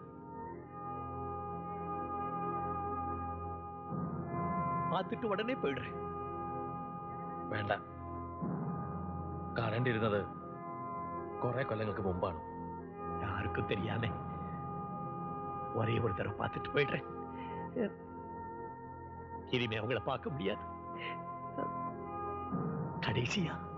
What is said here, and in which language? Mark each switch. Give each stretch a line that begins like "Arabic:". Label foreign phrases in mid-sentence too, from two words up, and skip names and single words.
Tamil: பார்த்துட்டு உடனே போயிடுறேன்.
Malayalam: വേണ്ട, കാണേണ്ടിയിരുന്നത് കുറെ കൊല്ലങ്ങൾക്ക് മുമ്പാണ്.
Tamil: யாருக்கும் தெரியாம ஒரே ஒரு தடவை பார்த்துட்டு போயிடுறேன். இனிமே அவங்கள பார்க்க முடியாது. கடைசியா.